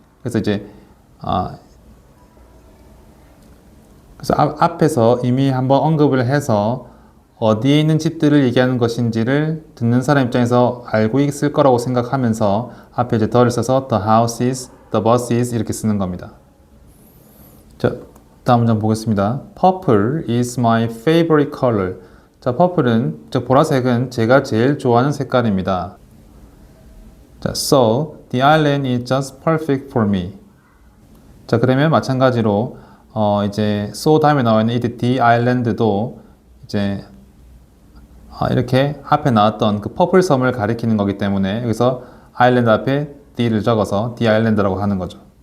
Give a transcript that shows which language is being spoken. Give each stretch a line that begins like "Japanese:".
Korean: 그래서 이제 그래서 앞에서 이미 한번 언급을 해서 어디에 있는 집들을 얘기하는 것인지를 듣는 사람 입장에서 알고 있을 거라고 생각하면서 앞에 이제 the를 써서
English: the houses, the buses
Korean: 이렇게 쓰는 겁니다. 자, 다음 문장 보겠습니다.
English: Purple is my favorite color.
Korean: 자, purple은, 즉 보라색은 제가 제일 좋아하는 색깔입니다.
English: 자, so the island is just perfect for me.
Korean: 자, 그러면 마찬가지로 이제 so 다음에 나와 있는 이
English: the island
Korean: 도 이제 이렇게 앞에 나왔던 그 퍼플 섬을 가리키는 거기 때문에 여기서 아일랜드 앞에 the를 적어서 the island라고 하는 거죠.